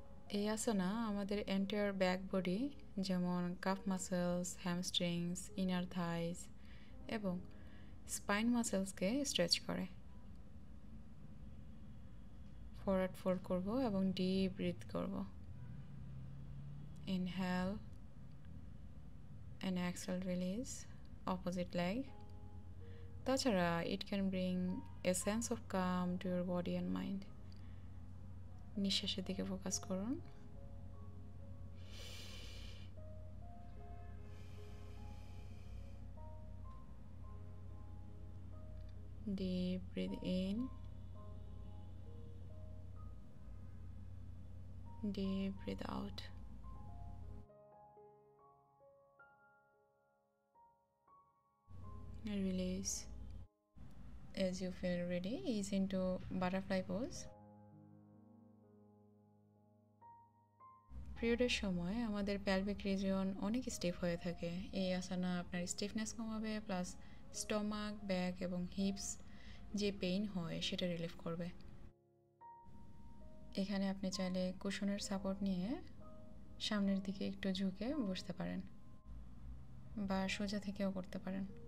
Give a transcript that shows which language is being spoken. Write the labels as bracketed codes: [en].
[bn] এই আসনা আমাদের entire back body যেমন কাফ মাসেলস, হ্যামস্ট্রিংস, ইনার থাইস এবং স্পাইন মাসেলসকে স্ট্রেচ করে। ফরওয়ার্ড ফোল্ড করব এবং ডিপ ব্রিথ করব। [en] Inhale and exhale, release. Opposite leg. [bn] তাছাড়া [en] it can bring a sense of calm to your body and mind. [bn] নিঃশ্বাসের দিকে focus করুন। [en] Deep breathe in, deep breathe out. And release. As you feel ready, ease into butterfly pose. [bn] পিরিয়ডের সময় আমাদের pelvic region অনেক স্টিফ হয়ে থাকে। এই আসনা আপনার স্টিফনেস কমাবে, প্লাস স্টমাক, ব্যাক এবং হিপস যে পেইন হয় সেটা রিলিফ করবে। এখানে আপনি চাইলে কুশনের সাপোর্ট নিয়ে সামনের দিকে একটু ঝুঁকে বসতে পারেন বা সোজা থেকেও করতে পারেন।